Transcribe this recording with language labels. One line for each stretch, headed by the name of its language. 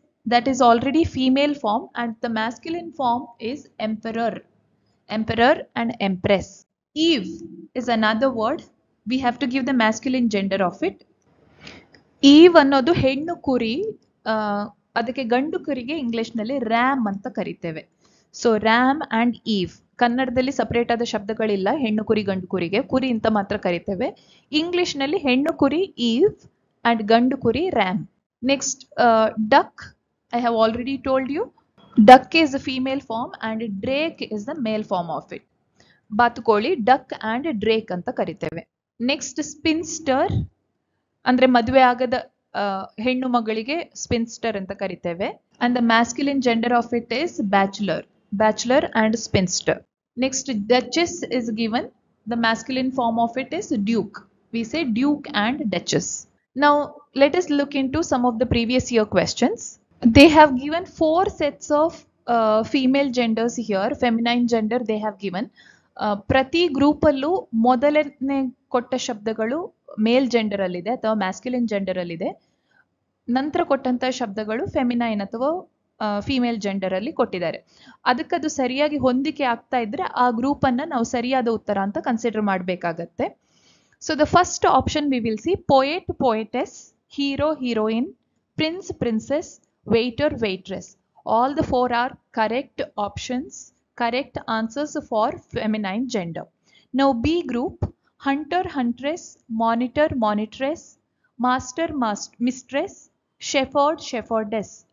English: That is already female form and the masculine form is emperor. Emperor and empress. Eve is another word. We have to give the masculine gender of it.
Kannada: Eve ಅನ್ನೋದು ಹೆಣ್ಣು ಕುರಿ. ಅದಕ್ಕೆ ಗಂಡು ಕುರಿಗೆ English ನಲ್ಲಿ RAM ಅಂತ ಕರಿತೇವೆ. So RAM and ಈವ್. ಕನ್ನಡದಲ್ಲಿ ಸಪರೇಟ್ ಆದ ಶಬ್ದಗಳಿಲ್ಲ ಹೆಣ್ಣು ಕುರಿ ಗಂಡು ಕುರಿಗೆ. ಕುರಿ ಅಂತ ಮಾತ್ರ ಕರಿತೇವೆ. ಇಂಗ್ಲಿಷ್ ನಲ್ಲಿ ಹೆಣ್ಣು ಕುರಿ ಈವ್ ಅಂಡ್ ಗಂಡು ಕುರಿ RAM.
English: Next, duck. I have already told you. Duck is the female form and drake is the male form of it. ಬಾತುಕೋಳಿ duck and drake
Kannada: ಅಂತ ಕರಿತೇವೆ.
English: Next, spinster.
Kannada: ಅಂದ್ರೆ ಮದುವೆ ಆಗದ ಹೆಣ್ಣು ಮಗಳಿಗೆ spinster ಅಂತ ಕರಿತೇವೆ.
English: And the masculine gender of it is bachelor. Bachelor and spinster. Next, duchess is given. The masculine form of it is duke. We say duke and duchess. Now, let us look into some of the previous year questions. They have given 4 sets of female genders here. Feminine gender they have given.
Kannada: ಪ್ರತಿ group ಅಲ್ಲೂ ಮೊದಲನೇ ಕೊಟ್ಟ ಶಬ್ದಗಳು ಮೇಲ್ gender ಅಲ್ಲಿ ಇದೆ ಅಥವಾ ಮ್ಯಾಸ್ಕ್ಯುಲಿನ್ gender ಅಲ್ಲಿ ಇದೆ. ನಂತರ ಕೊಟ್ಟಂತ ಶಬ್ದಗಳು ಫೆಮಿನೈನ್ ಅಥವಾ ಫೀಮೇಲ್ ಜೆಂಡರ್ ಅಲ್ಲಿ ಕೊಟ್ಟಿದ್ದಾರೆ. ಅದಕ್ಕದು ಸರಿಯಾಗಿ ಹೊಂದಿಕೆ ಆಗ್ತಾ ಇದ್ರೆ ಆ ಗ್ರೂಪ್ ಅನ್ನ ನಾವು ಸರಿಯಾದ ಉತ್ತರ ಅಂತ ಕನ್ಸಿಡರ್ ಮಾಡಬೇಕಾಗತ್ತೆ.
English: So the first option we will see poet, poetess, hero, heroine, prince, princess, waiter, waitress. All the 4 are correct options, correct answers for feminine gender. Now B group, hunter, huntress, monitor, monitress, master, mistress, shepherd, shepherdess.